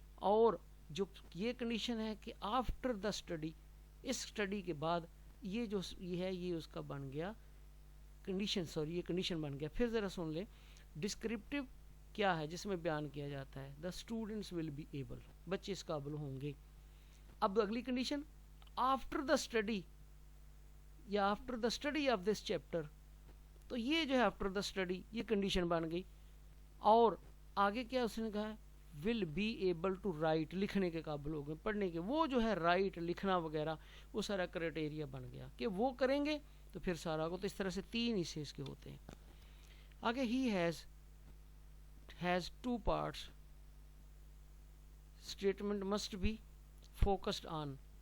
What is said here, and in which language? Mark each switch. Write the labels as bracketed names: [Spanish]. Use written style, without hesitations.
[Urdu] اور جو یہ کنڈیشن ہے کہ [English] after the study, [Urdu] اس study کے بعد یہ جو یہ ہے یہ اس کا بن گیا کنڈیشن، سوری یہ کنڈیشن بن گیا. پھر ذرا سن لیں ڈسکرپٹیو کیا ہے جس میں بیان کیا جاتا ہے، [English] the students will be able, [Urdu] بچے اس قابل ہوں گے. اب اگلی کنڈیشن [English] after the study یا after the study of this chapter, [Urdu] تو یہ جو ہے آفٹر دا اسٹڈی یہ کنڈیشن بن گئی. اور آگے کیا اس نے کہا ہے [English] will be able to write, [Urdu] لکھنے کے قابل ہو گئے، پڑھنے کے، وہ جو ہے رائٹ لکھنا وغیرہ وہ سارا کرائٹیریا بن گیا کہ وہ کریں گے تو پھر سارا کو. تو اس طرح سے 3 حصے اس کے ہوتے ہیں. [English] آگے he has 2 parts، statement must be focused on.